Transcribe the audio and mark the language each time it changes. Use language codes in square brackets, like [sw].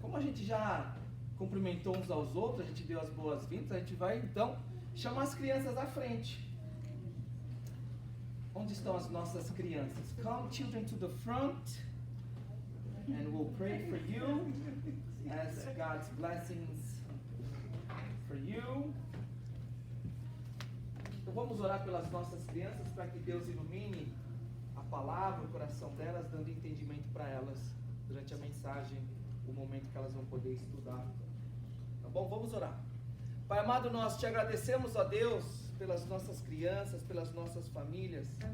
[pt] gente já cumprimentou uns aos outros, a gente deu as boas-vindas, a gente vai então chamar as crianças à frente. Onde estão as nossas crianças? [en] Come, children, to the front, and we'll pray for you as God's blessings for you. [pt] Então vamos orar pelas nossas crianças para que Deus ilumine a palavra, o coração delas, dando entendimento para elas durante a mensagem, o momento que elas vão poder estudar. Tá bom? Vamos orar. Pai amado, nós te agradecemos, ó Deus, pelas nossas crianças, pelas nossas famílias.